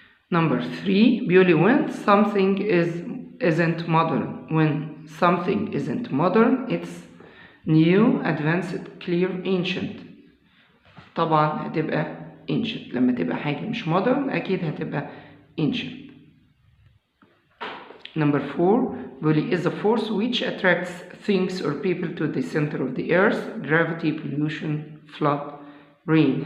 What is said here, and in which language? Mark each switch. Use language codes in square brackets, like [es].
[en] Number 3 [ar] بيقولي [en] when something isn't modern. When something isn't modern it's new, advanced, clear, ancient. [ar] طبعا هتبقى ancient. لما تبقى حاجة مش modern أكيد هتبقى ancient. [en] Number 4 [ar] بيقولي [en] is a force which attracts things or people to the center of the earth. Gravity, pollution, flood, rain.